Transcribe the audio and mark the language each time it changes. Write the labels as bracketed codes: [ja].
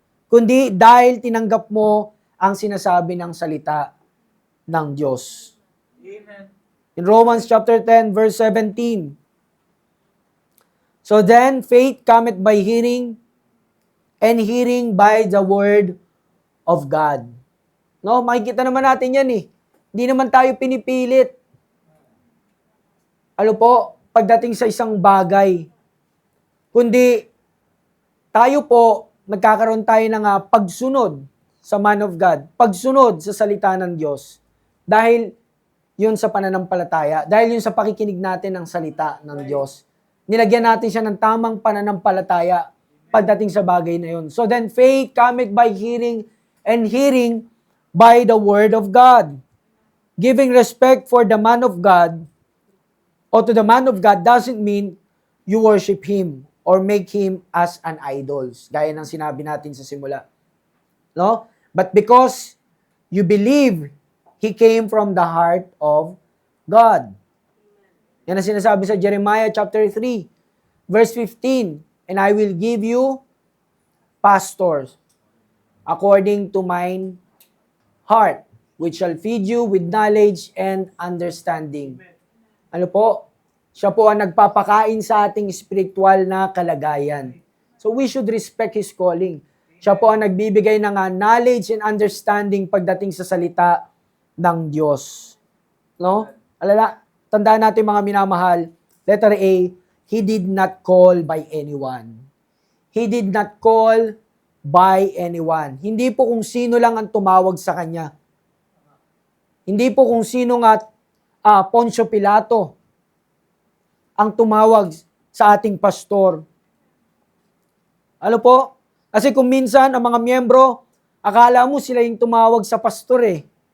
[tl] Kundi dahil tinanggap mo ang sinasabi ng salita ng Diyos. [en] Amen. In Romans chapter 10, verse 17, so then, faith cometh by hearing, and hearing by the word of God. [tl] No, makikita naman natin yan eh. Hindi naman tayo pinipilit. Ano po, pagdating sa isang bagay. Kundi, tayo po, nagkakaroon tayo ng pagsunod sa [en] man of God. [tl] Pagsunod sa salita ng Diyos. Dahil yun sa pananampalataya. Dahil yun sa pakikinig natin ng salita ng Diyos. Nilagyan natin siya ng tamang pananampalataya pagdating sa bagay na yun. [en] So then, faith cometh by hearing, and hearing by the word of God. Giving respect for the man of God, or to the man of God, doesn't mean you worship him or make him as an idol. [tl] Gaya ng sinabi natin sa simula. No? [en] But because you believe he came from the heart of God. [tl] Yan ang sinasabi sa Jeremiah chapter 3, verse 15. [en] And I will give you pastors according to mine heart, which shall feed you with knowledge and understanding. [tl] Ano po? Siya po ang nagpapakain sa ating spiritual na kalagayan. [en] So we should respect His calling. [tl] Siya po ang nagbibigay ng [en] knowledge and understanding [tl] pagdating sa salita ng Diyos. No? Tandaan natin mga minamahal, [en] letter A, He did not call by anyone. He did not call by anyone. [tl] Hindi po kung sino lang ang tumawag sa Kanya. Hindi po kung sino nga Poncio Pilato ang tumawag sa ating pastor. Ano po? Kasi kung minsan ang mga miyembro, akala mo sila yung tumawag sa pastor eh.